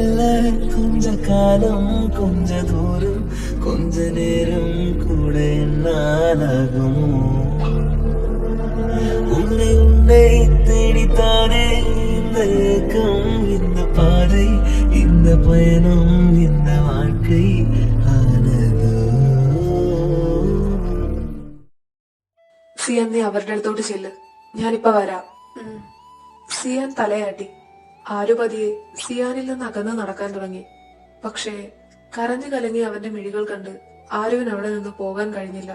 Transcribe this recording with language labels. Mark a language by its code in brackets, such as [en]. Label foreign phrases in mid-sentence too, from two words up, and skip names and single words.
[ta] கொஞ்ச காலம் கொஞ்ச தூரம் கொஞ்ச நேரம் கூட என்னாலாகுமோ உன்னை உன்னை தேடித்தானே இந்த ஏக்கம் இந்த பாதை இந்த பயணம் இந்த வாழ்க்கை ആനതോ [ml] സിയാൻ, നീ അവരുടെ അടുത്തോട്ട് ചെല്ല്, ഞാനിപ്പോ വരാം. സിയാൻ തലയാട്ടി. ആരു പതിയെ സിയാനിൽ നിന്ന് അകന്ന് നടക്കാൻ തുടങ്ങി. പക്ഷേ കരഞ്ഞു കലങ്ങി അവന്റെ മിഴികൾ കണ്ട് ആരുവിന് അവിടെ നിന്ന് പോകാൻ കഴിഞ്ഞില്ല.